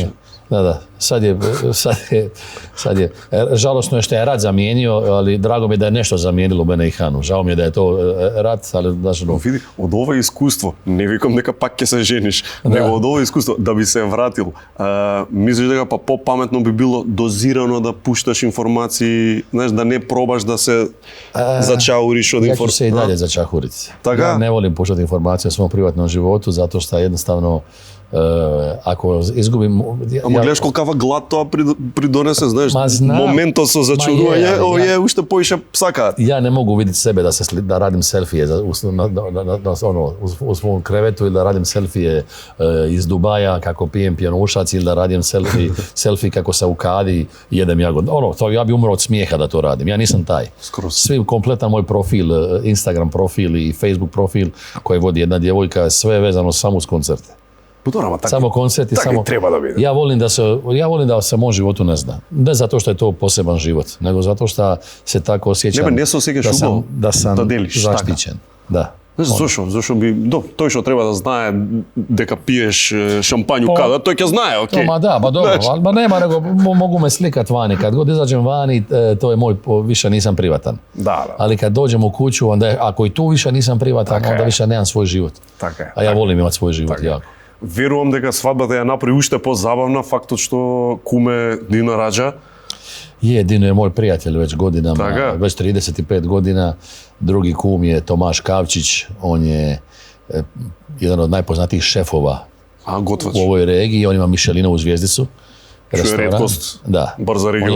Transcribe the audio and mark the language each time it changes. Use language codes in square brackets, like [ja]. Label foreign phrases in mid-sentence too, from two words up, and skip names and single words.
[hr] Da. Sad je, žalosno je što je rat zamijenio, ali drago mi je da je nešto zamijenilo mene i Hanu. Žao mi je da je to rat, ali znaš ono... [mk] Види, од ово искуство, не викам нека пак ќе се жениш, него од ово искуство, да би се вратил, мислиш дека па по-паметно би било дозирано да пушташ информации, знаеш, да не пробаш да се [hr] začahuriš od informacija? Ja ću se i dalje začahuriti. Ja ne volim puštati informacije o svom privatnom životu, zato što jednostavno ako izgubim... [mk] Ама гледаш колкава глад тоа придонесе, знаеш, моментот со зачарување, овие уште поише сакаат. [hr] Ja ne mogu vidjeti sebe da radim selfije u svom krevetu ili da radim selfije iz Dubaja kako pijem pjenušac ili da radim selfie kako se u kadi jedem jagod. Ja bi umro od smijeha da to radim. Ja nisam taj. Svi kompletan moj profil, Instagram profil i Facebook profil koji vodi jedna djevojka, sve je vezano samo uz koncerte. Samo koncerti, samo... treba da vidim. Ja volim da se moj životu ne zna. Ne zato što je to poseban život, nego zato što se tako osjećam da sam zaštićen. Da. [mk] Зошто би, тој што треба да знае дека пиеш шампању када, тој ќе знае, окей. [hr] Dobro, nema, nego mogu me slikat vani. Kad god izađem vani, to je moj, više nisam privatan. Ali kad dođem u kuću, onda ako i tu više nisam privatan, onda više nemam svoj život. A ja volim imati svoj život jako. [mk] Верувам дека свадбата ја направи уште позабавна, фактот што куме Дина раđa. [hr] Dino je moj prijatelj već godinama, već 35 godina. Drugi kum je Tomaš Kavčić, on je jedan od najpoznatijih šefova u ovoj regiji, on ima Michelinovu zvjezdicu. Što je retkost, bar za regionov.